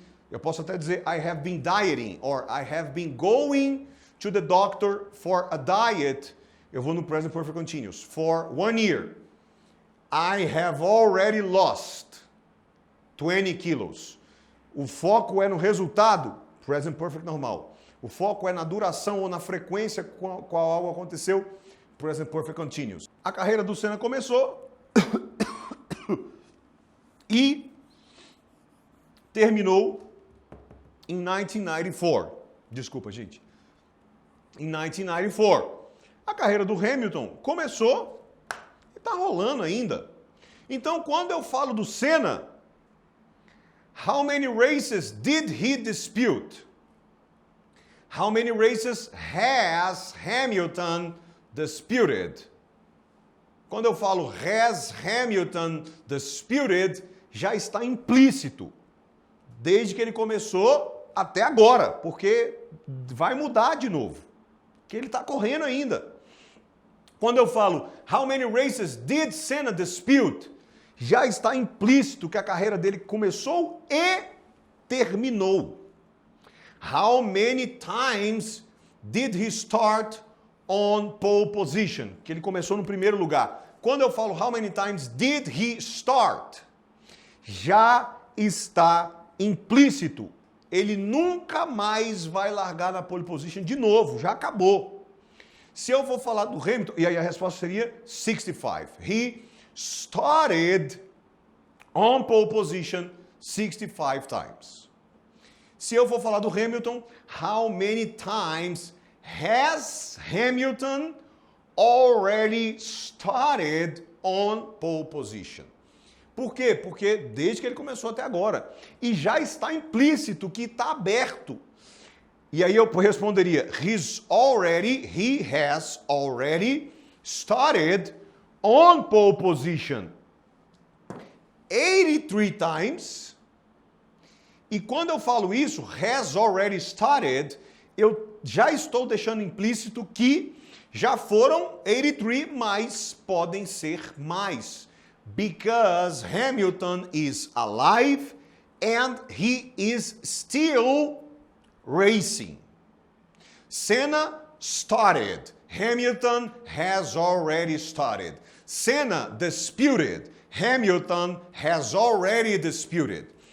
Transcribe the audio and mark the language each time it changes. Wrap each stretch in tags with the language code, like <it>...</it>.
<pt>Eu posso até dizer</pt> <en>I have been dieting, or I have been going to the doctor for a diet.</en> <pt>Eu vou no</pt> <en>present perfect continuous. For 1 year. I have already lost 20 kilos.</en> <pt>O foco é no resultado, present perfect normal. O foco é na duração ou na frequência com qual algo aconteceu, present perfect continuous. A carreira do Senna começou e terminou em 1994. Desculpa, gente. Em 1994. A carreira do Hamilton começou e está rolando ainda. Então, quando eu falo do Senna,</pt> <en>how many races did he dispute? How many races has Hamilton disputed?</en> <pt>Quando eu falo</pt> <en>has Hamilton disputed,</en> <pt>já está implícito, desde que ele começou até agora, porque vai mudar de novo, que ele está correndo ainda. Quando eu falo</pt> <en>how many races did Senna dispute,</en> <pt>já está implícito que a carreira dele começou e terminou.</pt> <en>How many times did he start on pole position?</en> <pt>Que ele começou no primeiro lugar. Quando eu falo</pt> <en>how many times did he start,</en> <pt>já está implícito. Ele nunca mais vai largar na pole position de novo, já acabou. Se eu for falar do Hamilton, e aí a resposta seria 65.</pt> <en>He started on pole position 65 times.</en> <pt>Se eu for falar do</pt> <en>Hamilton, how many times has Hamilton already started on pole position?</en> <pt>Por quê? Porque desde que ele começou até agora. E já está implícito que está aberto. E aí eu responderia,</pt> <en>he has already started on pole position 83 times.</en> <pt>E quando eu falo isso,</pt> <en>has already started,</en> <pt>eu já estou deixando implícito que já foram 83, mas podem ser mais.</pt> <en>Because Hamilton is alive and he is still racing. Senna started. Hamilton has already started. Senna disputed. Hamilton has already disputed.</en>